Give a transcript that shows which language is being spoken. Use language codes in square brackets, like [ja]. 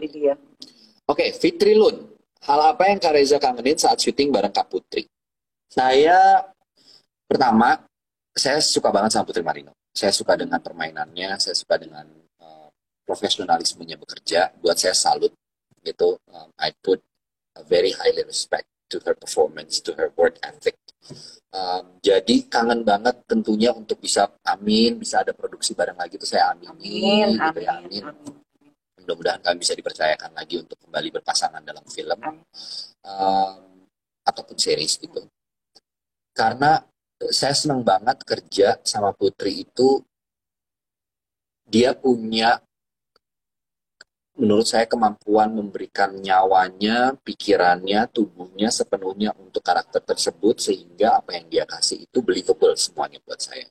[id] Lydia. Oke, Fitri Lun. Hal apa yang Kak Reza kangenin saat syuting bareng Kak Putri? Saya pertama, saya suka banget sama Putri Marino. Saya suka dengan permainannya, saya suka dengan profesionalismenya bekerja. Buat saya salut gitu. [en] I put a very highly respect to her performance, to her work ethic. [id] Jadi kangen banget tentunya untuk bisa ada produksi bareng lagi itu saya aminin gitu ya, amin. Mudah-mudahan kami bisa dipercayakan lagi untuk kembali berpasangan dalam film ataupun series gitu. Karena saya senang banget kerja sama Putri itu, dia punya menurut saya kemampuan memberikan nyawanya, pikirannya, tubuhnya sepenuhnya untuk karakter tersebut sehingga apa yang dia kasih itu believable semuanya buat saya.